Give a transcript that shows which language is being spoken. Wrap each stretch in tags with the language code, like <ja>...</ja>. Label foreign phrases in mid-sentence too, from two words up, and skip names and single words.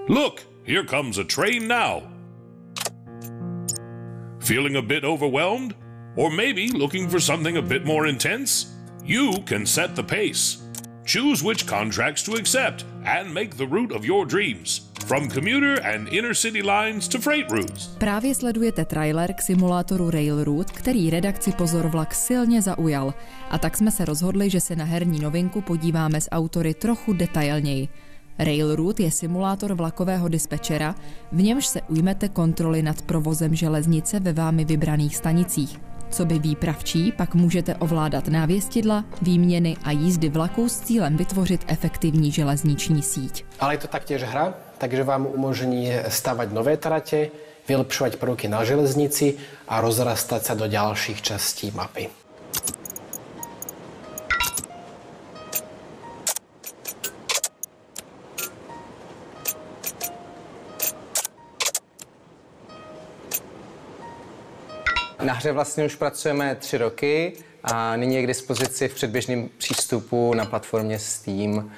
<en>Look, Here comes a train now. Feeling a bit overwhelmed? Or maybe looking for something a bit more intense? You can set the pace. Choose which contracts to accept and make the route of your dreams. From commuter and inner city lines to freight routes.</en> <cs>Právě sledujete trailer k simulátoru Railroad, který redakci Pozor vlak silně zaujal. A tak jsme se rozhodli, že se na herní novinku podíváme s autory trochu detailněji. Railroad je simulátor vlakového dispečera, v němž se ujmete kontroly nad provozem železnice ve vámi vybraných stanicích. Coby výpravčí pak můžete ovládat návěstidla, výměny a jízdy vlaků s cílem vytvořit efektivní železniční síť.</cs> <sk>Ale je to taktiež hra, takže vám umožní stavať nové trate, vylepšovať prvky na železnici a rozrastať sa do ďalších častí mapy.</sk> <cs>Na hře vlastně už pracujeme 3 roky a nyní je k dispozici v předběžném přístupu na platformě Steam.</cs>